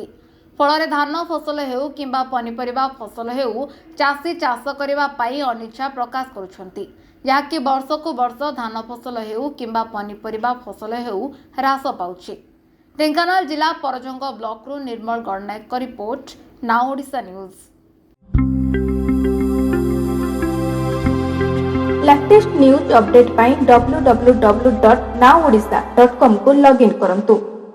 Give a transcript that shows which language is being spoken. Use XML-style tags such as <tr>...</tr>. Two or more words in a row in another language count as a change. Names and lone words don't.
<or>ଫଳରେ ଧାନ ଫସଲ ହେଉ କିମ୍ବା ପନିପରିବା ଫସଲ ହେଉ ଚାଷୀ ଚାଷ କରିବା ପାଇଁ ଅନିଚ୍ଛା ପ୍ରକାଶ କରୁଛନ୍ତି, ଯାହାକି ବର୍ଷକୁ ବର୍ଷ ଧାନ ଫସଲ ହେଉ କିମ୍ବା ପନିପରିବା ଫସଲ ହେଉ ହ୍ରାସ ପାଉଛି। ଢେଙ୍କାନାଳ ଜିଲ୍ଲା ପରଜଙ୍ଗ ବ୍ଲକରୁ ନିର୍ମଳ ଗଡ଼ନାୟକଙ୍କ ରିପୋର୍ଟ, ନାଉ ଓଡ଼ିଶା ନ୍ୟୁଜ।</or> <en>latest news update</en> <or>पाई www.naoodisha.com को लॉगिन करंतु।</or>